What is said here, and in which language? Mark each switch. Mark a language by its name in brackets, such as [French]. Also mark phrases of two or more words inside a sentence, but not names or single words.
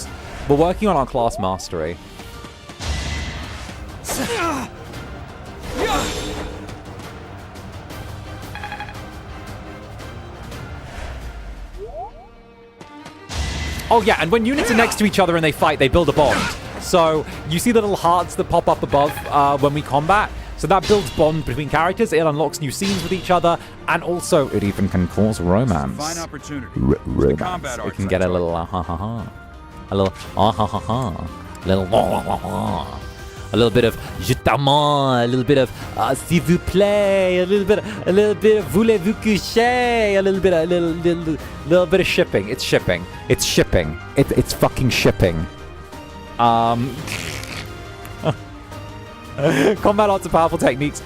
[English] We're working on our class mastery. Oh yeah, and when units are next to each other and they fight, they build a bond. So you see the little hearts that pop up above when we combat? So that builds bond between characters, it unlocks new scenes with each other, and also it even can cause romance. Fine opportunity. Romance. It can get a little ha-ha-ha. A little ha-ha-ha-ha. A little bit of [French] je t'aime, [English] a little bit of [French] s'il vous plaît, [English] a little bit of [French] voulez-vous coucher, [English] a little bit of shipping. It's shipping. It's shipping. It's fucking shipping. Combat arts are powerful techniques.